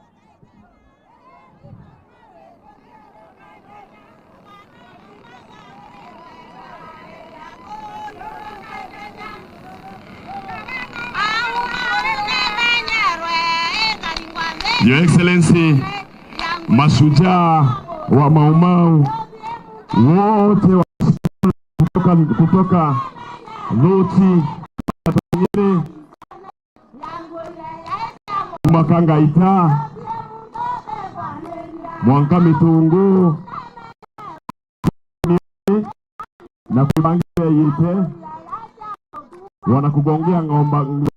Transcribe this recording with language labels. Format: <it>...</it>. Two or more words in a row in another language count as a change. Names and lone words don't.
<en>Your Excellency,</en> <sw>mashujaa wa Maumau wote kutoka Luti, Makanga Ita, Mwanka Mitungu na Kubangia Yite wanakugongea ngomba</sw>